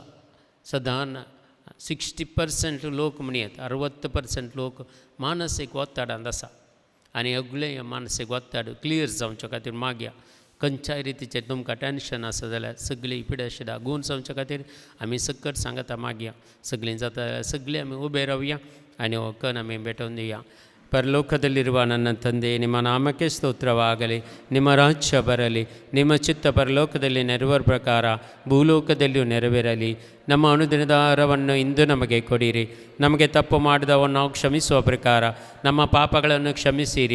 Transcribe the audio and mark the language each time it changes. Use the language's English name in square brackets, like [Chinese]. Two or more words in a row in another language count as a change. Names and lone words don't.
[Konkani] सदां 60% लोक म्हणयत, 60% लोक मानसीक वत्तडांत आसा. आनी अगलें मानसीक वत्तड क्लियर जावचे खातीर मागया. खंयच्याय रितीचें तुमकां टेन्शन आसा जाल्यार सगळी पिडा आशिल्ल्या गूण जावचे खातीर आमी सकट सांगता मागया. सगळीं जाता जाल्यार सगळीं आमी उबे रावया आनी हो कण आमी भेटोवन दिवया. [Kannada] ಪರಲೋಕದಲ್ಲಿರುವ ನನ್ನ ತಂದೆ, ನಿಮ್ಮ ನಾಮಕ್ಕೆ ಸ್ತೋತ್ರವಾಗಲಿ. ನಿಮ್ಮ ರಾಜ್ಯ ಬರಲಿ. ನಿಮ್ಮ ಚಿತ್ತ ಪರಲೋಕದಲ್ಲಿ ನೆರವೇರ ಪ್ರಕಾರ ಭೂಲೋಕದಲ್ಲಿಯೂ ನೆರವೇರಲಿ. ನಮ್ಮ ಅನುದಿನದ ಆಹಾರವನ್ನು ಇಂದು ನಮಗೆ ಕೊಡಿರಿ. ನಮಗೆ ತಪ್ಪು ಮಾಡಿದವನ್ನು ನಾವು ಕ್ಷಮಿಸುವ ಪ್ರಕಾರ ನಮ್ಮ ಪಾಪಗಳನ್ನು ಕ್ಷಮಿಸಿರಿ.